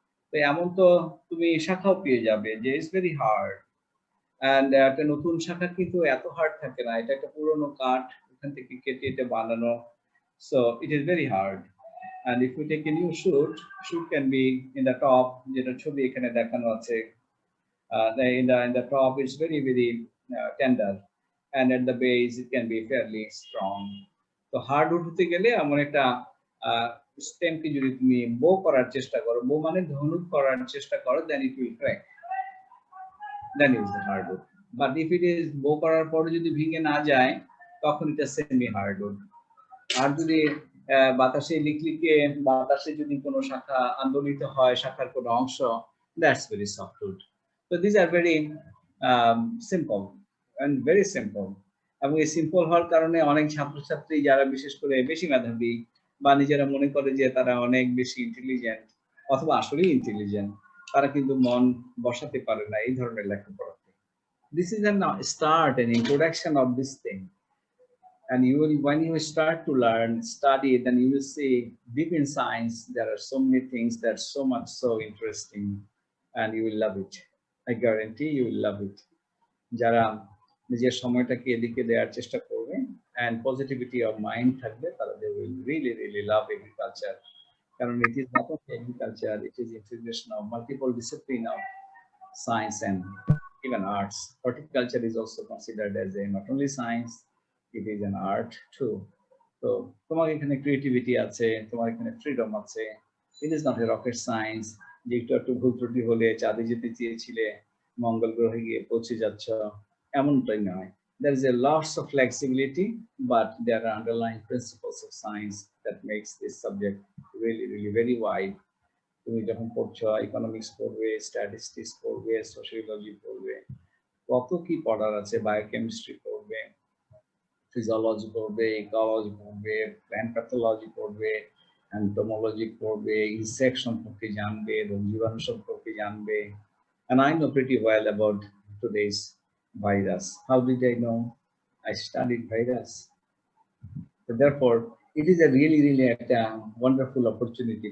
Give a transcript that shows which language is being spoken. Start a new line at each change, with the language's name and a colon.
Bangla: তো এমন তো তুমি শাখাও পেয়ে যাবে যে
English: It's very hard. And
Bangla: একটা নতুন শাখা কিন্তু এত হার্ড থাকে না, এটা একটা পুরোনো কাঠ, ওখান থেকে কেটে এটা বানানো।
English: So it is very hard. And if we take a new shoot can be in the top,
Bangla: যেটা ছবি এখানে দেখানো আছে,
English: in the top it's very tender, and at the base it can be fairly strong.
Bangla: তো hardwood হতে গেলে এমন একটা স্টেমকে যদি তুমি বো করার চেষ্টা করো, বো মানে ধনুক করার চেষ্টা করো,
English: then it will crack. Then it is the hardwood. But if it is bow
Bangla: করার পরে যদি ভেঙে না যায়, তখন এটা সেমি হার্ডউড। আর যদি বাতাসে লিকলিকে বাতাসে যদি কোনো শাখা আন্দোলিত হয়, শাখার কোনো অংশ,
English: that's very softwood. So these are very simple and very simple.
Bangla: এবং এই সিম্পল হওয়ার কারণে অনেক ছাত্রছাত্রী যারা বিশেষ করে বেশি মেধাবী বা নিজেরা মনে করে যে তারা অনেক বেশি ইন্টেলিজেন্ট অথবা আসলেই ইন্টেলিজেন্ট, তারা কিন্তু মন বসাতে পারে না এই ধরনের লেখাপড়াতে।
English: This is an introduction of this thing. And when you start to learn, study, then you will see deep in science, there are so many things that are so interesting, and you will love it. I guarantee you will love it.
Bangla: যারা নিজের সময়টাকে এদিকে দেওয়ার চেষ্টা করবে
English: and positivity of mind
Bangla: থাকবে, তারা
English: they will really love agriculture. কারণ it is not only agriculture, it is integration of multiple discipline of science and even arts. Horticulture is also considered as a not only science, it is an art too.
Bangla: So তোমার এখানে creativity আছে, তোমার এখানে freedom আছে.
English: It is not a rocket science
Bangla: যে একটু ভুল ত্রুটি হলে চাঁদে যেতে চেয়েছিলে মঙ্গল গ্রহে গিয়ে পৌঁছে যাচ্ছ, এমনটাই নয়।
English: There is a lots of flexibility, but there are underlying principles of science that makes this subject really very wide.
Bangla: তুমি যখন পড়ছো ইকোনমিক্স পড়বে, স্ট্যাটিস্টিক্স পড়বে, সোশিওলজি পড়বে, কত কি পড়ার আছে, বায়োকেমিস্ট্রি পড়বে, ফিজিওলজি পড়বে, ইকোলজি পড়বে, প্ল্যান্ট প্যাথোলজি পড়বে, এন্টোমোলজি পড়বে, ইনসেক্ট সম্পর্কে জানবে, রোগ জীবাণু সম্পর্কে জানবে।
English: And I know pretty well about today's virus. How did I know? I studied virus. So therefore, it is a really একটা wonderful opportunity.